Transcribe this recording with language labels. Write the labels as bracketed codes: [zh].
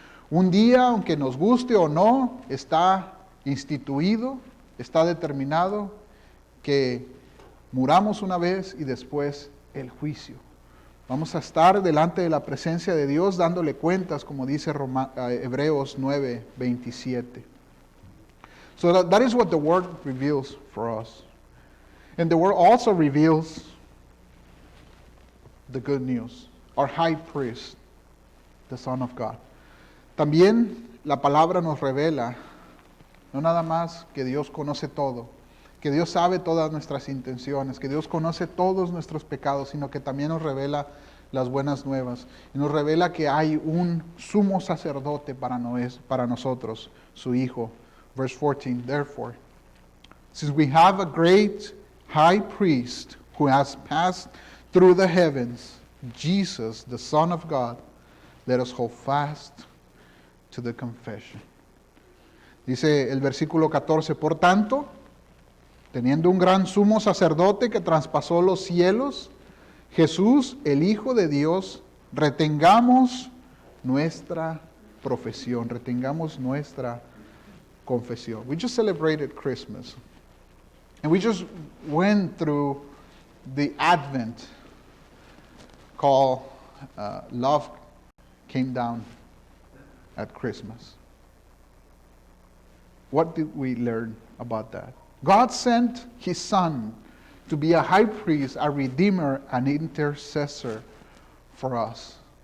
[es] Un día, aunque nos guste o no, está instituido, está determinado que muramos una vez y después el juicio. Vamos a estar delante de la presencia de Dios dándole cuentas, como dice Hebreos 9:27. [en] So that is what the Word reveals for us. And the Word also reveals the good news. Our high priest, the Son of God. [es] También la palabra nos revela, no nada más que Dios conoce todo, que Dios sabe todas nuestras intenciones, que Dios conoce todos nuestros pecados, sino que también nos revela las buenas nuevas. Y nos revela que hay un sumo sacerdote para nosotros, su Hijo. [en] Verse 14, therefore, since we have a great high priest who has passed through the heavens, Jesus, the Son of God, let us hold fast to the confession. [es] Dice el versículo 14, por tanto, teniendo un gran sumo sacerdote que traspasó los cielos, Jesús, el Hijo de Dios, retengamos nuestra profesión, retengamos nuestra confesión. [en] We just celebrated Christmas. And we just went through the Advent called Love Came Down at Christmas. What did we learn about that? God sent His Son to be a high priest, a redeemer, an intercessor for us.